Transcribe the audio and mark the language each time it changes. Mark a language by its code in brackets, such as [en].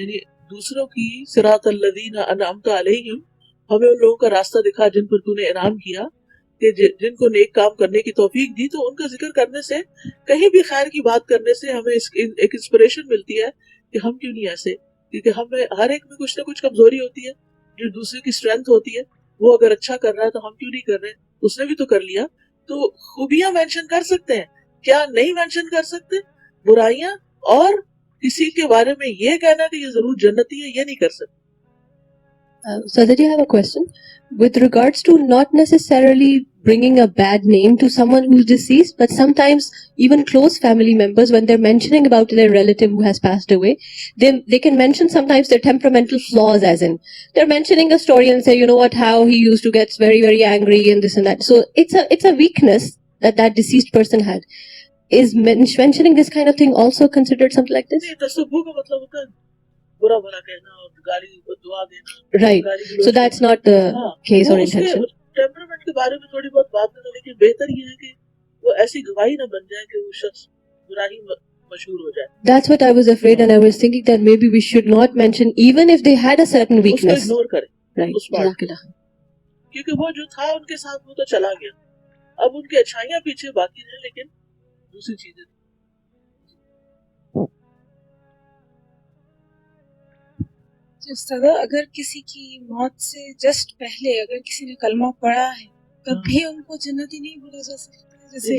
[ur] یعنی دوسروں کی [ar] صراط الذین انعمت علیہم [ur] ہمیں ان لوگوں کا راستہ دکھا جن پر تو نے انعام کیا کہ جن کو نیک کام کرنے کی توفیق دی, تو ان کا ذکر کرنے سے کہیں بھی خیر کی بات کرنے سے ہمیں ایک انسپریشن ملتی ہے کہ ہم کیوں نہیں ایسے, کیونکہ ہمیں ہر ایک میں کچھ نہ کچھ کمزوری ہوتی ہے جو دوسرے کی اسٹرینتھ ہوتی ہے. وہ اگر اچھا کر رہا ہے تو ہم کیوں نہیں کر رہے, اس نے بھی تو کر لیا. تو خوبیاں مینشن کر سکتے ہیں, کیا نہیں مینشن کر سکتے برائیاں, اور کسی کے بارے میں یہ کہنا کہ یہ ضرور جنتی ہے یہ نہیں کر سکتے. [en] Sadhji, I have a question. With regards to not necessarily bringing a bad name to someone who's deceased, but sometimes even close family members, when they're mentioning about their relative who has passed away, they can mention sometimes their temperamental flaws, as in they're mentioning a story and say, you know what, how he used to get very, very angry and this and that. So it's a weakness that deceased person had. Is mentioning this kind of thing also considered something like this? [ur] نہیں, تصوف کا مطلب ہوتا ہے برا بھلا کہنا اور گالی کو دعا دینا. [en] Right. [ur] گالی گلوچ [en] So that's not the case or intention. [ur] Temperament کے بارے میں تھوڑی بہت بات کرنا, لیکن بہتر یہ ہے کہ وہ ایسی گواہی نہ بن جائے کہ وہ شخص برا ہی مشہور ہو جائے. [en] That's what I was afraid, and I was thinking that maybe we should not mention, even if they had a certain [ur] اس کو [en] weakness. [ur] اگنور کرے, [en] Right. [ur] اس بات [ar] Jazakallah. [ur] کیونکہ وہ جو تھا ان کے ساتھ وہ تو چلا گیا. اب ان کی اچھائیاں پیچھے باقی ہیں لیکن دوسری چیزیں. استاد, اگر کسی کی موت سے جسٹ پہلے اگر کسی نے کلمہ پڑھا ہے تب بھی ان کو جنتی نہیں بولا جا سکتا؟ جیسے